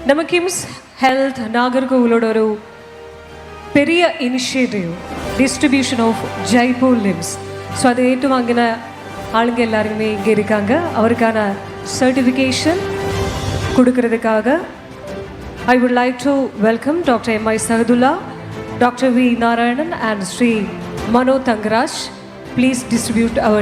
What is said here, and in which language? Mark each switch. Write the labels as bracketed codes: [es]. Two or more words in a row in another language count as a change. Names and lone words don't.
[en] കിംസ് ഹെൽത്ത് [ta] நாகர்கோவிலோடு ஒரு பெரிய [en] initiative distribution of Jaipur limbs. [ta] ஸோ அதை ஏற்றுவாங்கின ஆளுங்க எல்லாருமே இங்கே இருக்காங்க. அவருக்கான சர்டிஃபிகேஷன் கொடுக்கறதுக்காக [en] I would like to welcome Dr. M.I. Sahadullah, Dr. V. Narayanan and Sri Mano Tangaraj. Please distribute our